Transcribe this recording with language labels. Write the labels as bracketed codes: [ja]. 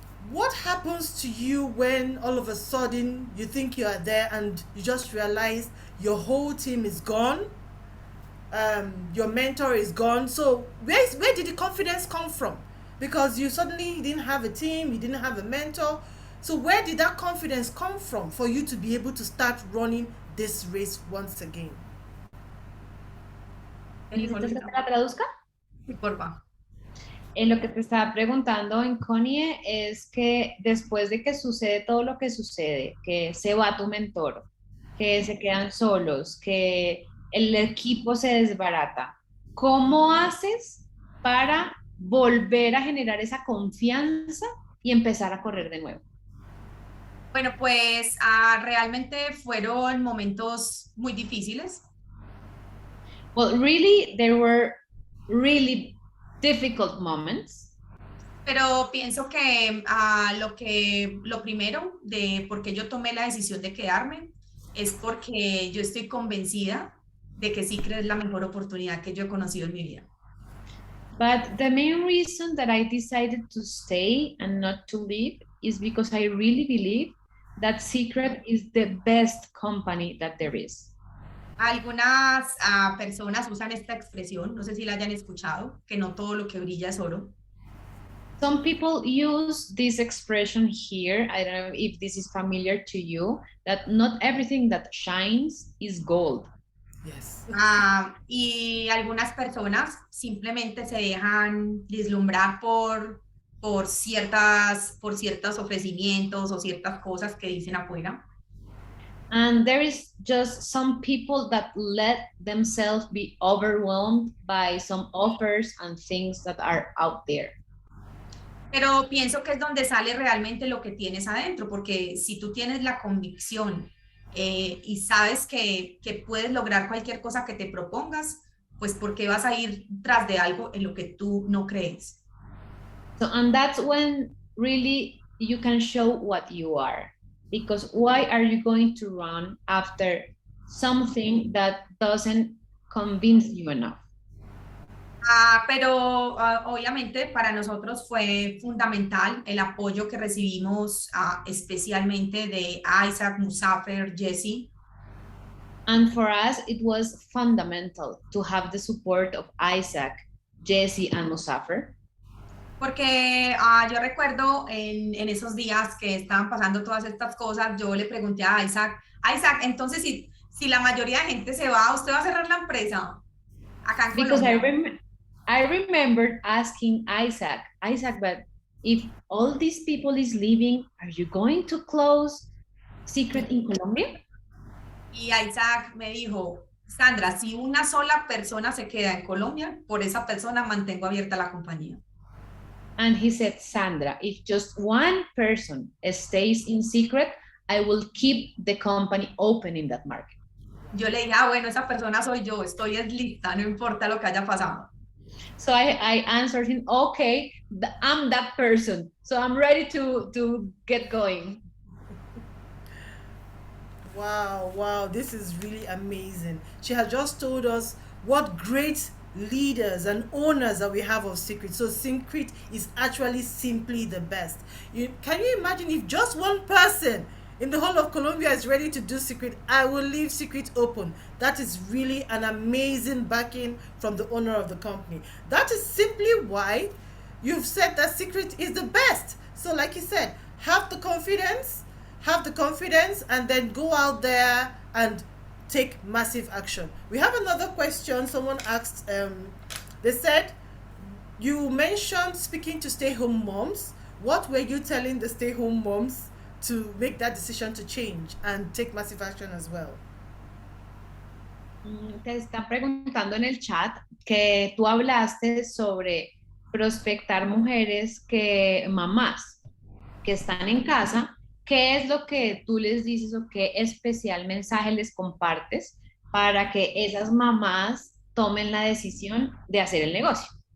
[en] What happens to you when all of a sudden you think you are there and you just realize your whole team is gone, your mentor is gone? So where did the confidence come from? Because you suddenly didn't have a team, you didn't have a mentor. So where did that confidence come from for you to be able to start running this race once again? [es] ¿Necesitas que la traduzca? Sí, porfa. Lo que te estaba preguntando en Connie es que después de que sucede todo lo que sucede, que se va tu mentor, que se quedan solos, que el equipo se desbarata, ¿cómo haces para volver a generar esa confianza y empezar a correr de nuevo? Bueno, pues realmente fueron momentos muy difíciles. [en] Well, really, there were really difficult moments. [es] Pero pienso que lo primero de por qué yo tomé la decisión de quedarme es porque yo estoy convencida de que Secret es la mejor oportunidad que yo he conocido en mi vida. [en] But the main reason that I decided to stay and not to leave is because I really believe that Secret is the best company that there is. [es] Algunas personas usan esta expresión, no sé si la hayan escuchado, que no todo lo que brilla es oro. [en] Some people use this expression here. I don't know if this is familiar to you, that not everything that shines is gold. Yes. [es] Y algunas personas simplemente se dejan deslumbrar por ciertos ofrecimientos o ciertas cosas que dicen afuera. [en] And there is just some people that let themselves be overwhelmed by some offers and things that are out there. [es] Pero pienso que es donde sale realmente lo que tienes adentro, porque si tú tienes la convicción y sabes que puedes lograr cualquier cosa que te propongas, pues ¿por qué vas a ir tras de algo en lo que tú no crees? [en] So, and that's when really you can show what you are. Because why are you going to run after something that doesn't convince you enough? [es] Pero obviamente para nosotros fue fundamental el apoyo que recibimos especialmente de Isaac, Musafer, Jesse, [en] And for us, it was fundamental to have the support of Isaac, Jesse, and Musafir. [es] porque yo recuerdo en esos días que estaban pasando todas estas cosas, yo le pregunté a Isaac, Isaac, entonces si la mayoría de gente se va, ¿usted va a cerrar la empresa acá en [en] Because [es] Colombia? [en] I remembered asking Isaac, but if all these people is leaving, are you going to close Secret in Colombia? [es] Y Isaac me dijo, Sandra, si una sola persona se queda en Colombia, por esa persona mantengo abierta la compañía. [en] And he said, Sandra, if just one person stays in Secret, I will keep the company open in that market. [es] Yo le dije, bueno, esa persona soy yo, estoy lista, no importa lo que haya pasado. [en] So I answered him, okay, I'm that person. So I'm ready to get going. Wow, wow, this is really amazing. She has just told us what great leaders and owners that we have of Secret. So Secret is actually simply the best. Can you imagine if just one person in the whole of Colombia is ready to do Secret? I will leave Secret open. That is really an amazing backing from the owner of the company. That is simply why you've said that Secret is the best. So like you said, have the confidence and then go out there and take massive action. We have another question. Someone asked, they said, you mentioned speaking to stay-home moms. What were you telling the stay-home moms to make that decision to change and take massive action as well? [es] Te están preguntando en el chat que tú hablaste sobre prospectar mujeres mamás que están en casa. ¿Qué es lo que tú les dices o qué especial mensaje les compartes para que esas mamás tomen la decisión de hacer el negocio?